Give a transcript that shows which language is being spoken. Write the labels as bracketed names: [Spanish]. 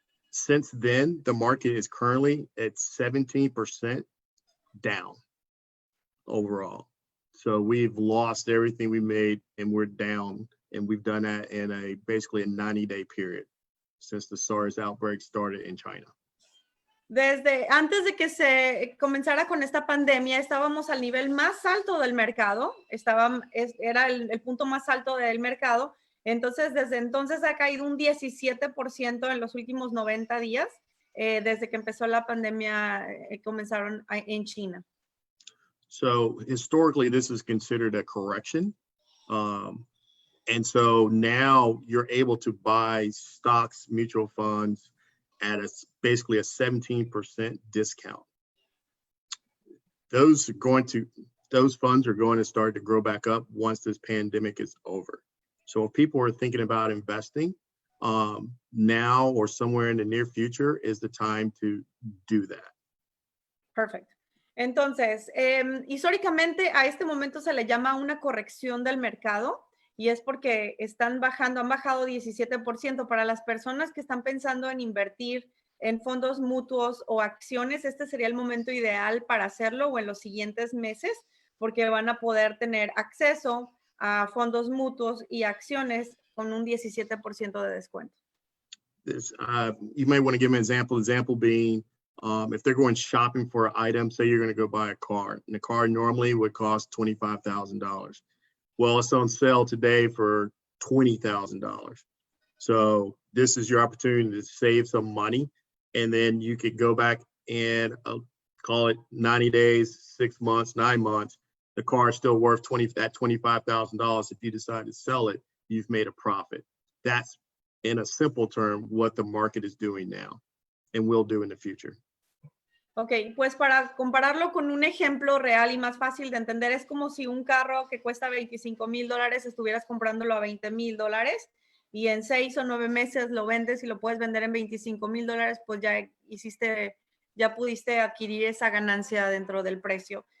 [English] Since then, the market is currently at 17% down overall. So we've lost everything we made and we're down, and we've done that in basically a 90-day period since the SARS outbreak started in China. [Spanish] Desde antes de que se comenzara con esta pandemia, estábamos al nivel más alto del mercado, era el punto más alto del mercado. Entonces, desde entonces ha caído un 17% en los últimos 90 días, desde que empezó la pandemia, comenzaron en China. [English] So historically, this is considered a correction. And so now you're able to buy stocks, mutual funds at basically a 17% discount. Those funds are going to start to grow back up once this pandemic is over. So if people are thinking about investing now or somewhere in the near future is the time to do that. Perfect. [Spanish] Entonces, históricamente a este momento se le llama una corrección del mercado, y es porque han bajado 17%. Para las personas que están pensando en invertir en fondos mutuos o acciones, este sería el momento ideal para hacerlo, o en los siguientes meses, porque van a poder tener acceso a fondos mutuos y acciones con un 17% de descuento. [English] You may want to give me an example. Example being, if they're going shopping for an item, say you're going to go buy a car, and the car normally would cost $25,000. Well, it's on sale today for $20,000. So this is your opportunity to save some money, and then you could go back and call it 90 days, 6 months, 9 months. The car is still worth $25,000. If you decide to sell it, you've made a profit. That's, in a simple term, what the market is doing now and will do in the future. [Spanish] Ok, pues para compararlo con un ejemplo real y más fácil de entender, es como si un carro que cuesta $25,000 estuvieras comprándolo a $20,000, y en 6 o 9 meses lo vendes y lo puedes vender en $25,000, pues ya pudiste adquirir esa ganancia dentro del precio.